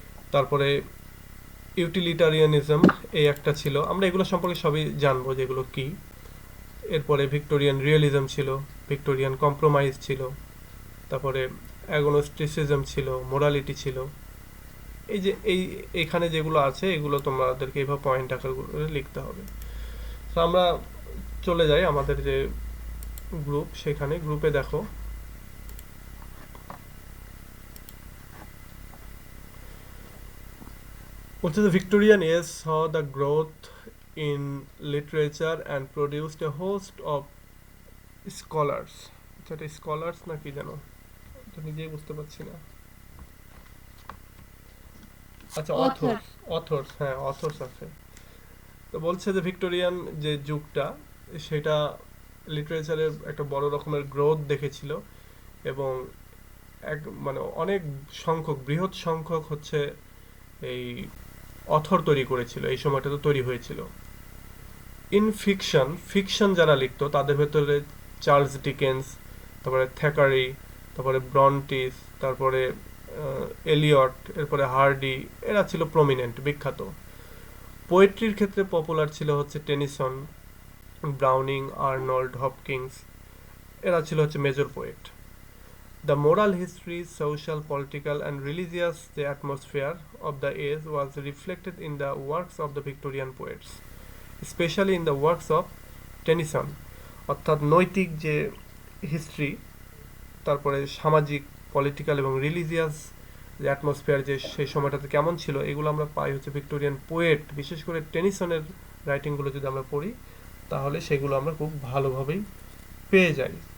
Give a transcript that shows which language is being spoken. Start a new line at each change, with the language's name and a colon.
Bangla: তারপরে ইউটিলিটারিয়ানিজম এই একটা ছিল, আমরা এগুলো সম্পর্কে সবই জানবো যেগুলো কি। এরপরে ভিক্টোরিয়ান রিয়েলিজম ছিল, ভিক্টোরিয়ান কম্প্রোমাইজ ছিল, তারপরে অ্যাগনোস্টিসিজম ছিল, মোরালিটি ছিল। এই যে এখানে যেগুলো আছে এগুলো তোমাদেরকে এইভাবে পয়েন্ট আকার করে লিখতে হবে। তো আমরা চলে যাই আমাদের যে গ্রুপ, সেখানে গ্রুপে দেখো বলছে
English: the Victorian age saw the growth in literature and produced a host of scholars.
Bangla: আচ্ছা, এটা স্কলার্স না কি যেন, তো নিজেই বুঝতে পারছি না। আচ্ছা, অথার। অথর্স, অথর্স, হ্যাঁ অথর্স আছে। তো বলছে যে ভিক্টোরিয়ান যে যুগটা সেটা লিটারেচারের একটা বড় রকমের গ্রোথ দেখেছিল, এবং এক মানে অনেক সংখ্যক, বৃহৎ সংখ্যক হচ্ছে এই অথর তৈরি করেছিল, এই সময়টাতে তৈরি হয়েছিল। ইন ফিকশন, ফিকশন যারা লিখতো তাদের ভেতরে চার্লস ডিকেন্স, তারপরে থ্যাকারি, তারপরে ব্রন্টিস, তারপরে এলিয়ট, এরপরে হার্ডি, এরা ছিল প্রমিনেন্ট, বিখ্যাত। পোয়েট্রির ক্ষেত্রে পপুলার ছিল হচ্ছে টেনিসন, ব্রাউনিং, আর্নল্ড, হপকিন্স, এরা ছিল হচ্ছে major poet.
English: The moral history, social, political, and religious the atmosphere of the age was reflected in the works of the Victorian poets, especially in the works of Tennyson.
Bangla: অর্থাৎ নৈতিক যে history, তারপরে সামাজিক, political এবং religious যে atmosphere যে সেই সময়টাতে কেমন ছিল, এগুলো আমরা পাই হচ্ছে ভিক্টোরিয়ান পোয়েট, বিশেষ করে টেনিসনের রাইটিংগুলো যদি আমরা পড়ি তাহলে সেগুলো আমরা খুব ভালোভাবেই পেয়ে যাই।